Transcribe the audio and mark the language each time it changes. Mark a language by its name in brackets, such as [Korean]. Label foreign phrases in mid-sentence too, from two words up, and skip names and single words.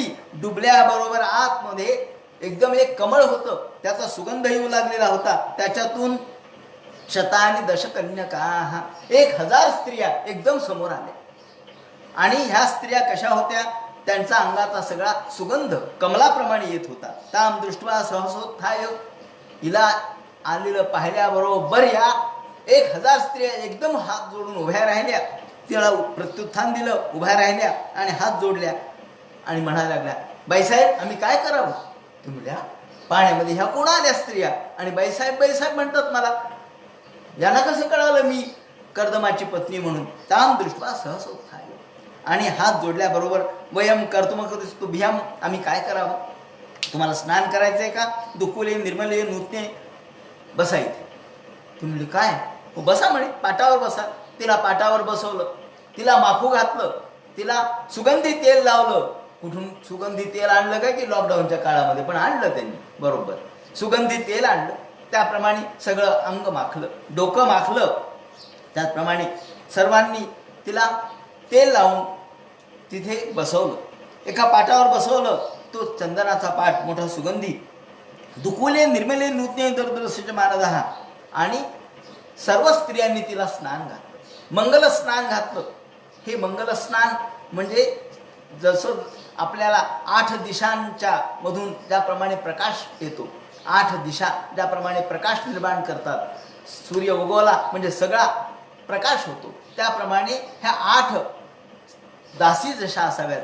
[Marathi] डुबल्याबरोबर आतमध्ये एकदम एक कमळ होतं, त्याचा सुगंध येऊ लागलेला होता. त्याच्यातून [Sanskrit] शतानी दशकन्यका, [Marathi] 1000 स्त्रिया एकदम समोर आल्या. आणि ह्या स्त्रिया कशा होत्या, त्यांचा अंगाचा सगळा सुगंध कमलाप्रमाणे येत होता. [Sanskrit] ताम दृष्टवा सहसोत्थाय, [Marathi] हिला आलेलं पाहिल्याबरोबर या 1000 स्त्रिया एकदम हात जोडून उभ्या राहिल्या. तिला प्रत्युत्थान दिलं, उभ्या राहिल्या आणि हात जोडल्या आणि म्हणायला लागल्या, बाईसाहेब आम्ही काय करावं. ती म्हणल्या, पाण्यामध्ये ह्या कोण आल्या स्त्रिया आणि बाईसाहेब बाईसाहेब म्हणतात मला, यांना कसं कळालं मी कर्दमाची पत्नी म्हणून. [Sanskrit] ताम दृष्टवा सहसोत्थाय, [Marathi] आणि हात जोडल्याबरोबर [Sanskrit] वयम कर्तुमकरिस्तुभ्याम, [Marathi] आम्ही काय करावं, तुम्हाला स्नान करायचंय का. [Sanskrit] दुकुले निर्मले नूतने, [Marathi] बसायचे. ती म्हणली काय, हो बसा म्हणे, पाटावर बसा. तिला पाटावर बसवलं, तिला माखू घातलं, तिला सुगंधी तेल लावलं. कुठून सुगंधी तेल आणलं काय की लॉकडाऊनच्या काळामध्ये, पण आणलं त्यांनी बरोबर. सुगंधी तेल आणलं, त्याप्रमाणे सगळं अंग माखलं, डोकं माखलं. त्याचप्रमाणे सर्वांनी तिला तेल लावून तिथे बसवलं, एका पाटावर बसवलं. तो चंदनाचा पाट मोठा सुगंधी. [Sanskrit] दुकुले निर्मले नूतने दरदर्शचे मानदहा, [Marathi] आणि सर्व स्त्रियांनी तिला स्नान घातलं, मंगल स्नान घातलं. हे मंगल स्नान म्हणजे जसं आपल्याला 8 दिशांच्या मधून ज्याप्रमाणे प्रकाश येतो, 8 दिशा ज्याप्रमाणे प्रकाश निर्माण करतात, सूर्य उगवला म्हणजे सगळा प्रकाश होतो, त्याप्रमाणे ह्या 8 दासी जशा असाव्यात.